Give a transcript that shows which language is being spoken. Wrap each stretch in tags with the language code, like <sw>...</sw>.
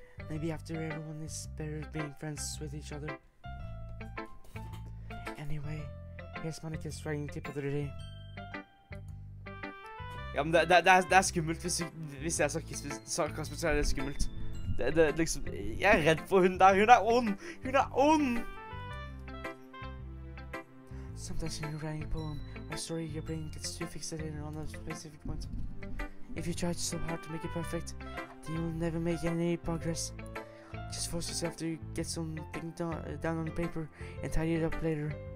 <en>Maybe after everyone is better at being friends with each other. Anyway, here's Monica's writing tip of the day.</en> <no>Ja, men det er skummelt hvis jeg sarkasme, så er det skummelt. Det liksom, jeg er redd for hun der. Hun er ond! Hun er ond!</no> <en>Sometimes when you're writing a poem or story, your brain gets too fixated on a specific point. If you try so hard to make it perfect, then you will never make any progress. Just force yourself to get something down on paper and tidy it up later.</en>